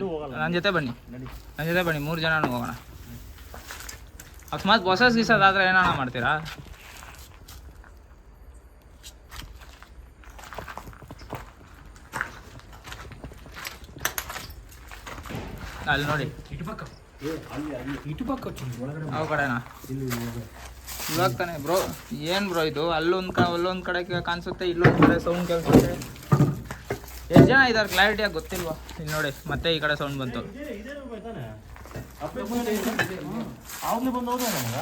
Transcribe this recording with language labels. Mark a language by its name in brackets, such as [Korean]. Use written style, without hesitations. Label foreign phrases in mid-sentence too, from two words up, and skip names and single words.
[Kannada] ನನ್ನ ಜೊತೆ ಬನ್ನಿ, ನನ್ನ ಜೊತೆ ಬನ್ನಿ, 3 ಜನನೂ ಹೋಗೋಣ. ಅಕಸ್ಮಾತ್ ಹೊಸ ಗೀಸೋದಾದ್ರೆ ಏನಣ್ಣ ಮಾಡ್ತೀರಾ? ಅಲ್ಲಿ ನೋಡಿ, [Telugu] ఇటుపక్క ఇటుపక్క వచ్చింది ಒಳಗಡೆ. [Kannada] ಯಾವ ಕಡೆನಾ? ಇವಾಗ ತಾನೆ ಬ್ರೋ. ಏನು ಬ್ರೋ ಇದು? ಅಲ್ಲೊಂದು ಕಡೆ ಕಾಣಿಸುತ್ತೆ, ಇಲ್ಲೊಂದು ಕಡೆ ಸೌಂಡ್ ಕೇಳಿಸುತ್ತೆ. ಎಷ್ಟು ಜನ ಇದ್ದಾರೆ ಕ್ಲಾರಿಟಿಯಾಗಿ ಗೊತ್ತಿಲ್ವಾ? ಇಲ್ಲಿ ನೋಡಿ, ಮತ್ತೆ ಈ ಕಡೆ ಸೌಂಡ್ ಬಂತು. ಆವಾಗಲೇ ಬಂದು ಹೋದ ನಮಗ.